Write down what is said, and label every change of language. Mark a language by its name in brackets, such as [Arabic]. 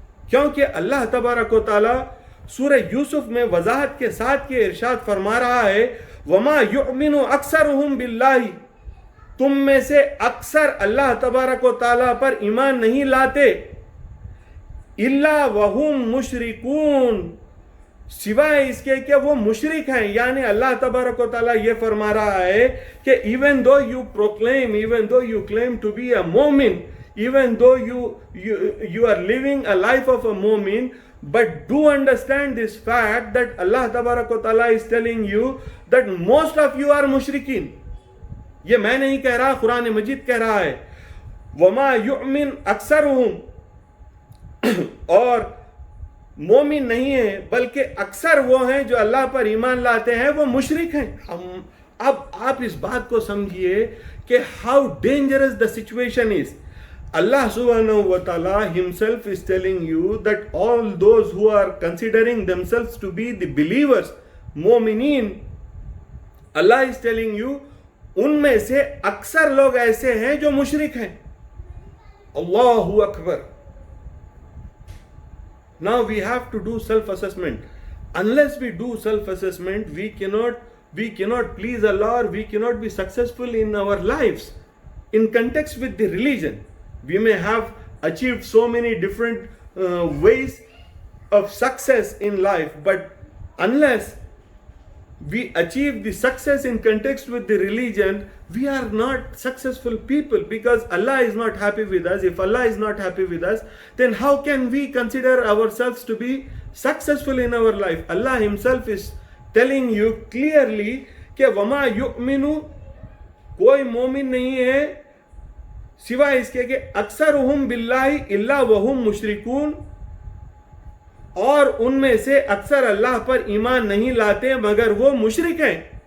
[Urdu] کیونکہ اللہ تبارک و تعالیٰ سورہ یوسف میں وضاحت کے ساتھ یہ ارشاد فرما رہا ہے, [Arabic] وما یؤمن اکثرہم باللہ, [Urdu] تم میں سے اکثر اللہ تبارک و تعالیٰ پر ایمان نہیں لاتے, [Arabic] الا وہم مشرکون, [Urdu] سوائے اس کے کہ وہ مشرک ہیں. یعنی اللہ تبارک و تعالیٰ یہ فرما رہا ہے کہ [English] even though you claim to be a مومن, even though you are living a life of a مومن, but do understand this fact that Allah تبارک و تعالیٰ is telling you that most of you are مشرکین. [Urdu] یہ میں نہیں کہہ رہا, قرآن مجید کہہ رہا ہے. [Arabic] وما یؤمن اکثرہم, [Urdu] اور مومن نہیں ہیں بلکہ اکثر وہ ہیں جو اللہ پر ایمان لاتے ہیں وہ مشرک ہیں. اب آپ اس بات کو سمجھیے کہ [English] how dangerous the situation is. Allah subhanahu wa ta'ala himself is telling you that all those who are considering themselves to be the believers, مومنین, Allah is telling you [Urdu] ان میں سے اکثر لوگ ایسے ہیں جو مشرک ہیں. [Arabic] اللہ اکبر. [English] Now we have to do self-assessment. Unless we do self-assessment, we cannot please Allah, or we cannot be successful in our lives. In context with the religion, we may have achieved so many different ways of success in life, but unless we achieve the success in context with the religion, we are not successful people, because Allah is not happy with us. If Allah is not happy with us, then how can we consider ourselves to be successful in our life? Allah himself is telling you clearly [Urdu] کہ [Arabic] وما یؤمنو، [Urdu] کوئی مومن نہیں ہے سوائے اس کے کہ [Arabic] اکثرہم باللہ الا وہم مشرکون، [Urdu] اور ان میں سے اکثر اللہ پر ایمان نہیں لاتے مگر وہ مشرک ہیں۔